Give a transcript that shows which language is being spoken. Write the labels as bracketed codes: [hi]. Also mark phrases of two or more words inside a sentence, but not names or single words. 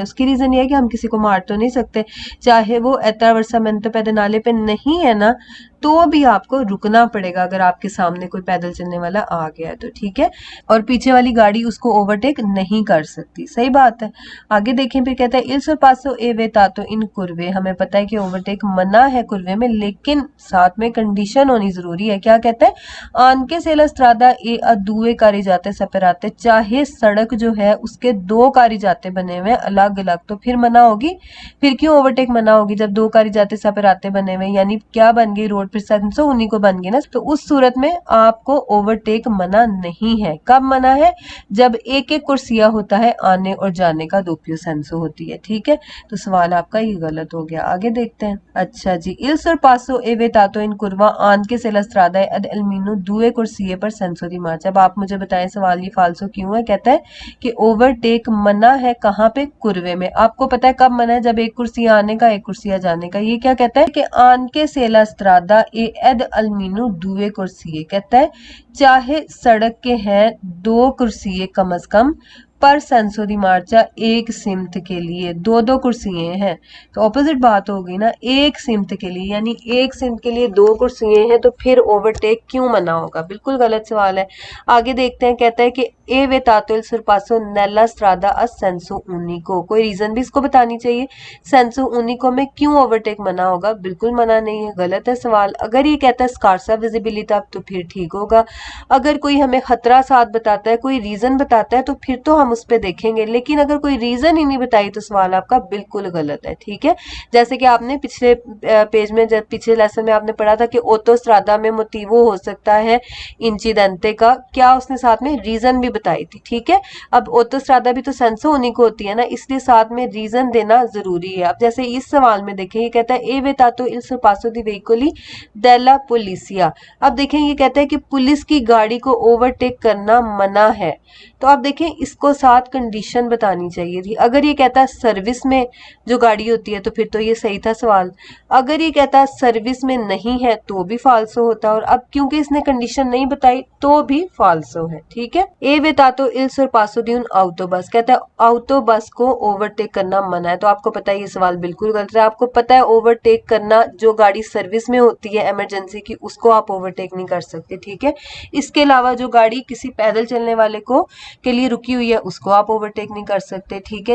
[hi] उसकी रीजन ये है कि हम किसी को मार तो नहीं सकते, चाहे वो [it] attraversamento pedonale [hi] पे नहीं है ना, तो भी आपको रुकना पड़ेगा अगर आपके सामने कोई पैदल चलने वाला आ गया तो, ठीक है। और पीछे वाली गाड़ी उसको ओवरटेक नहीं कर सकती, सही बात है। आगे देखें, फिर कहता है [it] इल sorpasso e vietato in curve, [hi] हमें पता है कि ओवरटेक मना है कुर्वे में, लेकिन साथ में कंडीशन होनी जरूरी है। क्या कहता है, [it] anche se la strada e a due carreggiate separate, [hi] चाहे सड़क जो है उसके दो कारिजाते बने हुए अलग अलग, तो फिर मना होगी। फिर क्यों ओवरटेक मना होगी जब दो [it] carreggiate separate [hi] बने हुए, यानी क्या बन गई, रोड फिर [it] senso unico [hi] को बन गई ना। तो उस सूरत में आपको ओवरटेक मना नहीं है। कब मना है, जब एक एक कुर्सिया होता है आने और जाने का, [it] doppio senso [hi] होती है, ठीक है। तो सवाल आपका ये गलत हो गया। आगे देखते हैं। अच्छा जी, [it] इल sorpasso e vietato in curva anche se la strada è ad almeno due corsie per senso di marcia। [hi] अब आप मुझे बताएं सवाल ये फालसो क्यों है। कहता है कि ओवरटेक मना है कहाँ पे, कुर्वे में। आपको पता है कब मना है, जब एक कुर्सी आने का एक कुर्सी जाने का। ये क्या कहता है कि [it] anche se la strada è ad almeno due corsie, [hi] कहता है चाहे सड़क के हैं दो कुर्सी कम से कम, पर [it] senso di marcia [hi] एक सिमत के लिए दो दो कुर्सियां हैं। तो ऑपोजिट बात हो गई ना, एक सिमत के लिए, यानी एक सिमत के लिए दो कुर्सियां हैं, तो फिर ओवरटेक क्यों मना होगा। बिल्कुल गलत सवाल है। आगे देखते हैं। कहता है कि [it] è vietato il sorpasso nella strada a senso unico, [hi] कोई रीजन भी इसको बतानी चाहिए। [it] senso unico [hi] में क्यों ओवरटेक मना होगा, बिल्कुल मना नहीं है, गलत है सवाल। अगर ये कहता है [it] scarsa visibilità [hi] तो फिर ठीक होगा। अगर कोई हमें खतरा साथ बताता है, कोई रीजन बताता है, तो फिर तो हम उस पर देखेंगे, लेकिन अगर कोई रीजन ही नहीं बताई तो सवाल आपका बिल्कुल गलत है, ठीक है। जैसे कि आपने पिछले पेज में, जब पिछले लेसन में आपने पढ़ा था कि ओटोस्ट्रादा में मोटिवो हो सकता है इंसिडेंटे का, क्या उसने साथ में रीजन भी बताई थी, ठीक है। अब ओटोस्ट्रादा भी तो [it] senso unico [hi] को होती है ना, इसलिए साथ में रीजन देना जरूरी है। अब जैसे इस सवाल में देखें, ये कहता है [it] è vietato il sorpasso di veicoli della polizia. [hi] अब देखें, ये कहता है कि पुलिस की गाड़ी को ओवरटेक करना मना है। तो आप देखें, इसको साथ कंडीशन बतानी चाहिए थी। अगर ये कहता है सर्विस में जो गाड़ी होती है तो फिर तो ये सही था सवाल। अगर ये कहता है सर्विस में नहीं है तो भी फाल्सो होता, और अब क्योंकि इसने कंडीशन नहीं बताई तो भी फाल्सो है, ठीक है। [it] ए vietato il sorpasso di un autobus, [hi] कहता है ऑटो बस को ओवरटेक करना मना है। तो आपको पता है ये सवाल बिल्कुल गलत है। आपको पता है ओवरटेक करना, जो गाड़ी सर्विस में होती है इमरजेंसी की, उसको आप ओवरटेक नहीं कर सकते, ठीक है। इसके अलावा जो गाड़ी किसी पैदल चलने वाले को के लिए रुकी हुई है उसको आप ओवरटेक नहीं कर सकते, ठीक है।